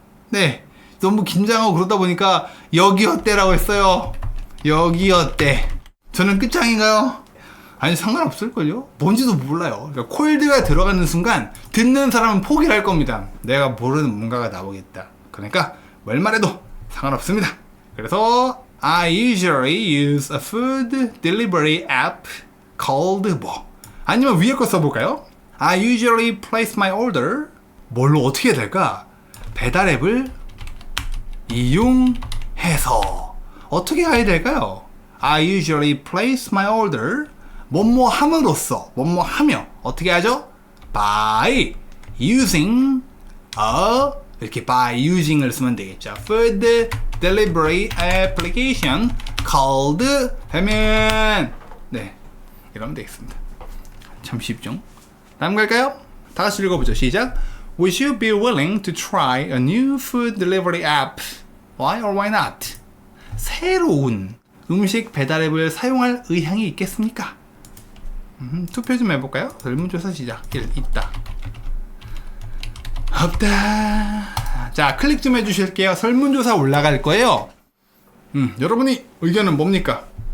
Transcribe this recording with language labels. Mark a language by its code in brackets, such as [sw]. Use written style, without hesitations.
[ko] 네, 너무 긴장하고 그러다 보니까 여기였대라고 했어요. 여기였대. 저는 끝장인가요? 아니 상관없을걸요? 뭔지도 몰라요. 그러니까 콜드가 들어가는 순간 듣는 사람은 포기를 할 겁니다. 내가 모르는 뭔가가 나오겠다. 그러니까 뭘 말해도 상관없습니다. [en] 그래서 I usually use a food delivery app called [ko] 뭐 아니면 위에 거 써볼까요? [en] I usually place my order [ko] 뭘로 어떻게 해야 될까? 배달 앱을 이용해서 어떻게 해야 될까요? [en] I usually place my order [ko] 뭐뭐 함으로써 뭐뭐 하며 어떻게 하죠? [en] By using a [ko] 이렇게 by using을 쓰면 되겠죠. [en] Food delivery application called [ko] 하면 네 이러면 되겠습니다. 참 쉽죠? 다음 갈까요? 다 같이 읽어보죠. 시작. [en] Would you be willing to try a new food delivery app? Why or why not? [ko] 새로운 음식 배달 앱을 사용할 의향이 있겠습니까? 투표 좀 해볼까요? 설문조사 시작. 1. 있다. 없다. 자, 클릭 좀 해주실게요. 설문조사 올라갈 거예요. 여러분이 의견은 뭡니까?